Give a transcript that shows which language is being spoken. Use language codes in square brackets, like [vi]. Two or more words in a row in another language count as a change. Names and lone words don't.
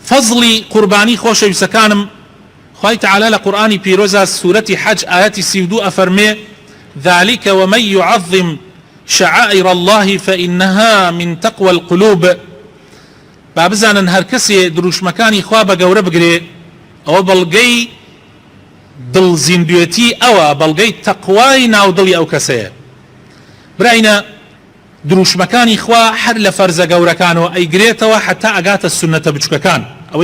[ckb] فضلی قوربانی خۆشەویستەکانم خوای تعالی لە قورئانی پیرۆزە سوورەتی حەج ئاەتی 32 ئەفەرمێ [ar] ذلك ومن يعظم شعائر الله فإنها من تقوى القلوب [ckb] با بزانن هەر کەسێ دروشمەکانی خوا بە گەورە بگرێ ئەوە بەڵگەی دڵزیندوێتی ئەوە بەڵگەی تەقوای ناودڵی ئەو کەسەیە براینە دروشمەکانی خوا هەر لە فەرزە گەورەکانەوە ئەیگرێتەوە حتا ئەگاتە سونەتە بچووکەکان ئەوەی